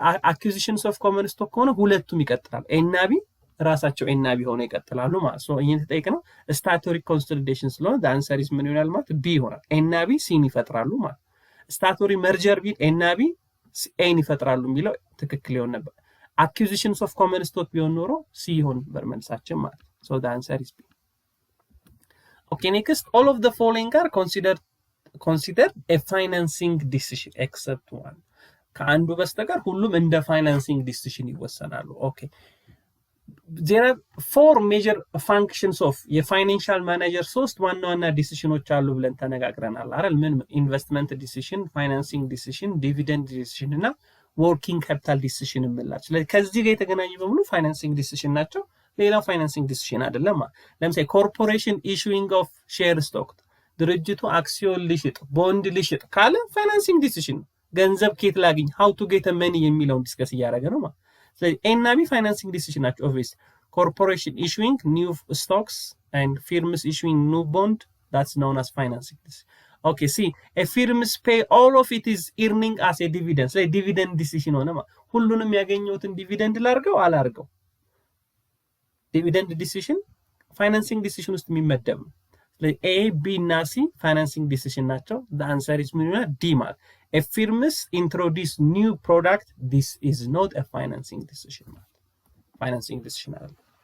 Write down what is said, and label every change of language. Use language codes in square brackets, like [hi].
[am] አኩዚሽንስ ኦፍ ኮመን ስቶክ ከሆነ ሁለቱም ይቀጥላል። ኤ እና ቢ ራሳቸው ኤ እና ቢ ሆነው ይቀጥላሉ ማለት። ሶ ይሄን ተጠይቀነው ስታቱቶሪ ኮንሶሊዴሽን ስለሆነ [en] the answer is [am] ምን ይሆናል ማለት ቢ ይሆናል። ኤ እና ቢ ሲን ይፈጥራሉ ማለት። ስታቱቶሪ መርጀር ቢል ኤ እና ቢ ኤን ይፈጥራሉ የሚለው ትክክል ይሆን ነበር። አኩዚሽንስ ኦፍ ኮመን ስቶክ ቢሆን ኖሮ ሲ ይሆን ነበር መልሳችን ማለት። ሶ [en] the answer is B. Okay, next, all of the following are considered a financing decision except one. [am] ከአንዱ በስተቀር ሁሉም እንደ ፋይናንሲንግ ዲሲሽን ይወሰናሉ። ኦኬ [en] there are four major functions of [am] የፋይናንሻል ማኔጀር ሶስት ዋና ዋና ዲሲሽኖች አሉ ብለን ተነጋግረናል አይደል? ምን ኢንቨስትመንት ዲሲሽን፣ ፋይናንሲንግ ዲሲሽን፣ ዲቪደንድ ዲሲሽን እና ወርኪንግ ካፒታል ዲሲሽን እንላለን። ስለዚህ ከዚህ ጋር የተገናኙ በሙሉ ፋይናንሲንግ ዲሲሽን ናቸው። ሌላው ፋይናንሲንግ ዲሲሽን አይደለም። ለምሳሌ ኮርፖሬሽን ኢሹዊንግ ኦፍ ሼር ስቶክ፣ ድርጅቱ አክሲዮን ሊሽጥ ቦንድ ሊሽጥ ካለ ፋይናንሲንግ ዲሲሽን ነው። ገንዘብ ኬት ላግኝ ሃው ቱ ጌት መኒ የሚለውን ዲስከስ እያደረገ ነው ማለት። ስለዚህ ኤ እና ቢ ፋይናንሲንግ ዲሲሽን ናቸው። ኦብቪየስ ኮርፖሬሽን ኢሹዊንግ ኒው ስቶክስ ኤንድ ፊርምስ ኢሹዊንግ ኒው ቦንድ [en] that's known as financing decision. Okay, see, a firms pay all of it is earning as a dividend. [am] ስለዚህ ዲቪደንድ ዲሲሽን ሆነ ማለት ሁሉንም ያገኘውትን ዲቪደንድ ላርገው አላርገው ዲቪደንድ ዲሲሽን ፋይናንሲንግ ዲሲሽን ውስጥ የሚመደብ ነው። ስለዚህ ኤ ቢ እና ሲ ፋይናንሲንግ ዲሲሽን ናቸው። [en] the answer is [am] ምን ይሆናል ዲ ማለት [en] a firms introduce new product this is not a financing decision [am] ማለት [en] financing decision [am] አይደለም።